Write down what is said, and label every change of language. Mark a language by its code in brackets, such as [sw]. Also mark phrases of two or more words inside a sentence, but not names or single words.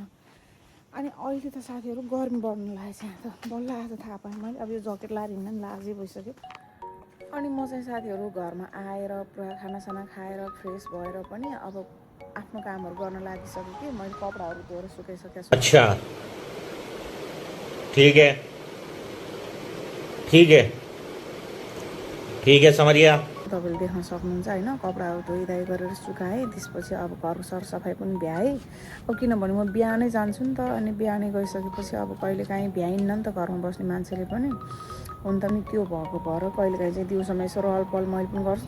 [ne] अनि अहिले त साथीहरू गर्मी बढ्नु लागेको छ यहाँ त। बल्ल आज थाहा पाएँ मैले। अब यो ज्याकेट लाएर हिँड्न नि लाजै भइसक्यो। अनि म चाहिँ साथीहरू घरमा आएर पुरा खानासाना खाएर फ्रेस भएर पनि अब आफ्नो कामहरू गर्न लागिसकेँ कि मैले कपडाहरू धोएर सुकाइसकेको छु। [hi] अच्छा, ठीक है ठीक है ठीक है, समझ गया। [ne] तपाईँले देख्न सक्नुहुन्छ होइन। कपडाहरू धोइधाइ गरेर सुकाएँ। त्यसपछि अब घरको सरसफाइ पनि भ्याएँ। अब किनभने म बिहानै जान्छु नि त। अनि बिहानै गइसकेपछि अब कहिलेकाहीँ भ्याइन्न नि त घरमा बस्ने मान्छेले पनि। हुन त नि त्यो भएको भएर कहिलेकाहीँ चाहिँ दिउँसोमा यसो रहलपहल मैले पनि गर्छु।